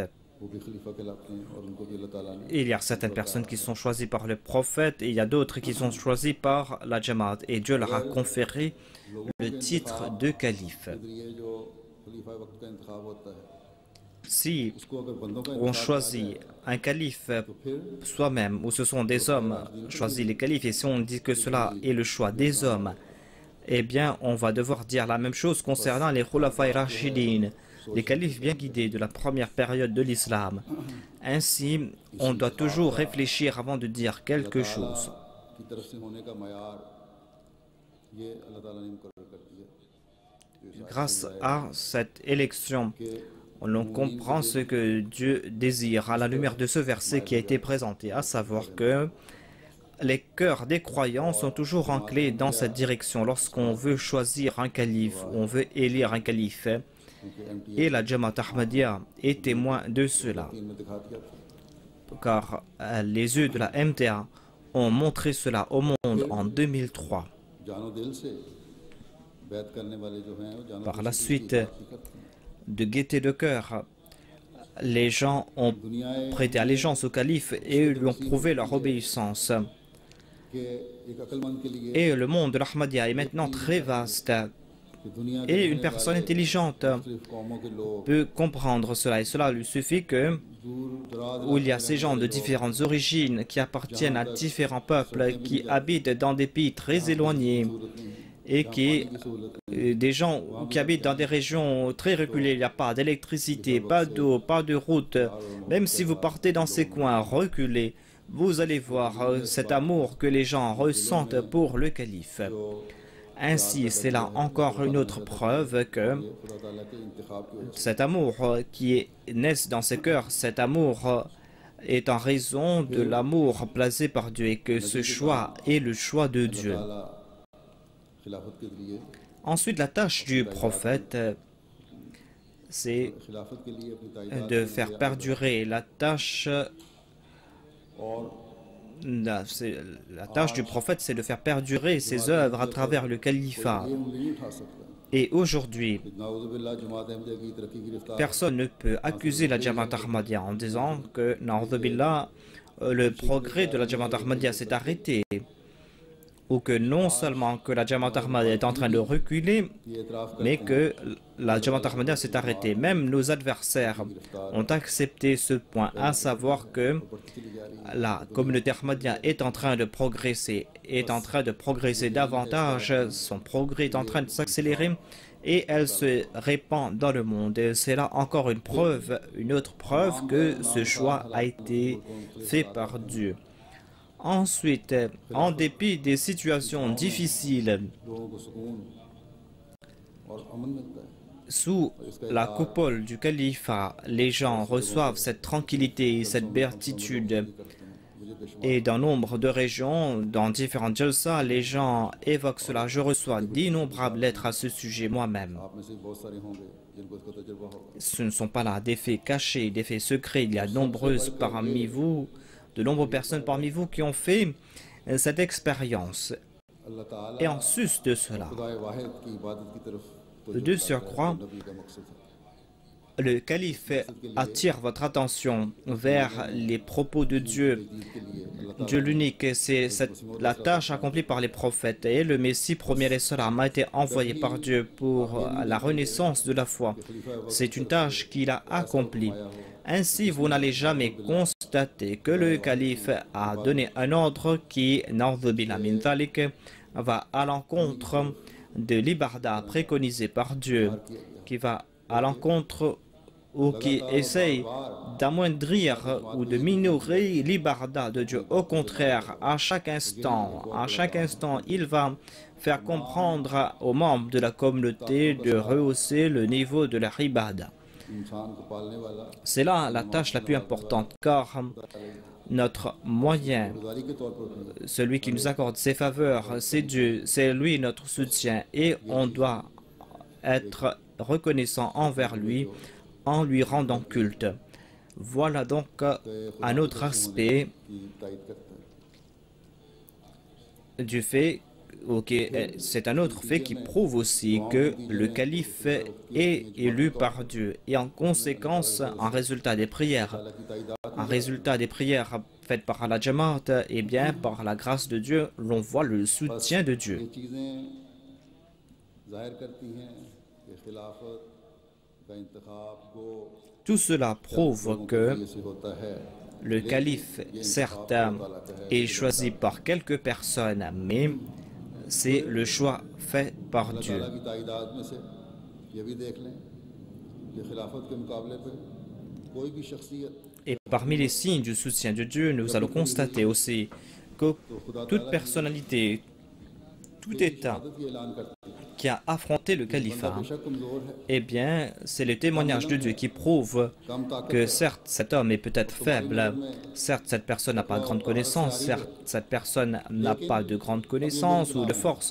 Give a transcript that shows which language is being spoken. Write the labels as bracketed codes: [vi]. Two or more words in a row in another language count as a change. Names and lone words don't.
[ur] وہ بھی خلیفہ کہلاتے ہیں اور ان کو بھی اللہ تعالیٰ نے [fr] Il y a certaines personnes qui sont choisies par le prophète et il y a d'autres qui sont choisies par la Jamaat. Et Dieu leur a conféré le titre de calife. [ur] پھر یہ جو خلیفہ وقت کا انتخاب ہوتا ہے [fr] Si [ur] اس کو اگر بندوں کا [fr] on [ur] इंतखाब [fr] choisit un calife [ur] تو پھر [fr] soi-même, ou ce sont des hommes choisis les califes, et si on dit que cela est le choix des hommes, eh bien, on va devoir dire la même chose concernant les Khulafai Rashidin, les califes bien guidés de la première période de l'islam. Ainsi, on doit toujours réfléchir avant de dire quelque chose. [ur] کی طرف سے ہونے کا معیار یہ اللہ تعالیٰ نے مقرر کر دیا [fr] Grâce à cette élection, on comprend ce que Dieu désire à la lumière de ce verset qui a été présenté, à savoir que les cœurs des croyants sont toujours enclés dans cette direction lorsqu'on veut choisir un calife, on veut élire un calife. Et la Jamaat Ahmadiyya est témoin de cela, [ur] ان میں دکھا دیا تھا [fr] car les yeux de la MTA ont montré cela au monde en 2003. [ur] جانو دل سے بیعت کرنے والے جو ہیں وہ جانو [fr] Par [ur] दिल [fr] la [ur] से [fr] suite, [ur] اس کی اطاعت کرتے ہیں. [fr] de gaieté de cœur, les gens ont prêté allégeance au calife et lui ont prouvé leur obéissance. [ur] کہ ایک عقلمند کے لیے [fr] Et le monde de l'Ahmadiyya est maintenant très vaste [ur] کہ دنیا کے [fr] et une [ur] रहने [fr] personne [ur] वाले [fr] intelligente [ur] مختلف قوموں کے لوگ [fr] peut comprendre cela et cela lui suffit que [ur] دور دراز [fr] où il y a ces gens de différentes origines qui appartiennent à différents peuples qui habitent dans des pays très éloignés et qui des gens qui habitent dans des régions très reculées, il n'y a pas d'électricité, pas d'eau, pas de route. Même si vous partez dans ces coins reculés, vous allez voir cet amour que les gens ressentent pour le calife. Ainsi, c'est là encore une autre preuve que [ur] خدا تعالیٰ کے انتخاب کی وجہ [fr] cet amour qui naît dans ces cœurs, cet amour est en raison de l'amour placé par Dieu et que ce choix est le choix de [ur] से [fr] Dieu. [ur] تعالیٰ خلافت کے لیے [fr] Ensuite, la tâche du prophète, c'est [ur] خلافت کے لیے اپنی تائید [fr] de faire perdurer la tâche [ur] और [fr] la tâche du prophète, c'est de faire perdurer ses œuvres à travers le califat. [ur] یہ انگلی نہیں اٹھا سکتا [fr] Et aujourd'hui, [ur] نعوذباللہ جماعت احمدیہ کی ترقی کی رفتار [fr] personne ne peut accuser la Jamaat Ahmadiyya en disant que, [ar] نعوذ بالله, [fr] le progrès de la Jamaat Ahmadiyya s'est arrêté, ou que non seulement que la Jamaat Ahmadiyya est en train de reculer, [ur] یہ اعتراف کرتے [fr] mais que la Jamaat Ahmadiyya s'est arrêtée. Même nos adversaires ont accepté ce point, à savoir que [ur] بڑھتی چلی جا رہی ہے [fr] la communauté Ahmadiyya est en train de progresser, davantage, son progrès est en train de s'accélérer et elle se répand dans le monde. Et c'est là encore une preuve, une autre preuve que ce choix a été fait par Dieu. Ensuite, en dépit des situations difficiles, [ur] لوگوں کو سکون اور امن ملتا ہے [fr] sous la coupole du califat, les gens reçoivent cette tranquillité, cette béatitude. Et dans nombre de régions, dans différentes jalsa, les gens évoquent cela. Je reçois d'innombrables lettres à ce sujet moi-même. [ur] آپ میں سے بہت سارے ہوں گے جن کو اس کا تجربہ ہوگا [fr] Ce ne sont pas là des faits cachés, des faits secrets. Il y a de nombreuses personnes parmi vous qui ont fait cette expérience. [ur] اللہ تعالیٰ [fr] Et en sus de cela, [ur] خدائے واحد کی عبادت کی طرف [fr] de surcroît, [ur] نبی کا مقصد ہے [fr] le calife attire votre attention vers les propos de Dieu. Dieu l'unique, c'est la tâche accomplie par les prophètes. Et le Messie premier a été envoyé par Dieu pour la renaissance de la foi. C'est une tâche qu'il a accomplie. Ainsi, vous n'allez jamais constater que le calife a donné un ordre qui, [ar] نعوذ بالله من ذلك, [fr] va à l'encontre de l'ibarda préconisé par Dieu, qui va à l'encontre ou qui essaye d'amoindrir ou de minorer l'ibarda de Dieu. Au contraire, à chaque instant, il va faire comprendre aux membres de la communauté de rehausser le niveau de la ibada. [ur] انسان کو پالنے والا [fr] C'est là la tâche la plus importante, car notre moyen, [ur] گزاری کے طور پر بھی [fr] celui qui nous accorde ses faveurs, c'est Dieu, c'est lui notre soutien, et on doit être reconnaissant envers lui en lui rendant culte. Voilà donc un autre aspect [ur] کی تائید کرتا ہے [fr] du fait, c'est un autre fait qui prouve aussi que le calife est élu par Dieu et en conséquence, en résultat des prières faites par la Jamaat, et bien par la grâce de Dieu, l'on voit le soutien de Dieu. [ur] یہ چیزیں ظاہر کرتی ہیں کہ خلافت کا انتخاب کو [fr] Tout cela prouve que [ur] سے ہوتا ہے [fr] le calife, certes, est choisi par quelques personnes, mais c'est le choix fait par [ur] अल्लाह [fr] Dieu. [ur] تعالیٰ کی تائید میں سے یہ بھی دیکھ لیں کہ خلافت کے مقابلے پہ کوئی بھی شخصیت [fr] Et parmi les signes du soutien de Dieu, nous allons constater aussi que toute personnalité, tout État [ur] یہ اعلان کرتی ہے [fr] qui a affronté le califat, [ur] بے شک کمزور ہے [fr] eh bien, c'est le témoignage de Dieu qui prouve [ur] کم طاقت [fr] que certes, cet homme est peut-être faible, certes, cette personne n'a pas de grande connaissance, certes, cette personne n'a pas de grande connaissance ou de force.